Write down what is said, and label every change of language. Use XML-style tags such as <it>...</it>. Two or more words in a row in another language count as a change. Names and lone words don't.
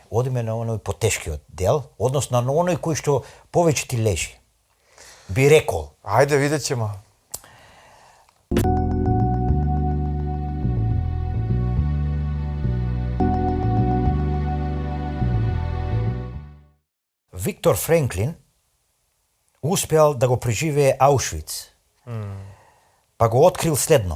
<mk>Одиме на оној потешкиот дел, односно на оној кој што повеќе ти лежи. Би рекол.</mk> <sr>Ajde, vidjet ćemo.</sr> <mk>Виктор Френклин успеал да го преживее Аушвиц, па го открил следново.</mk>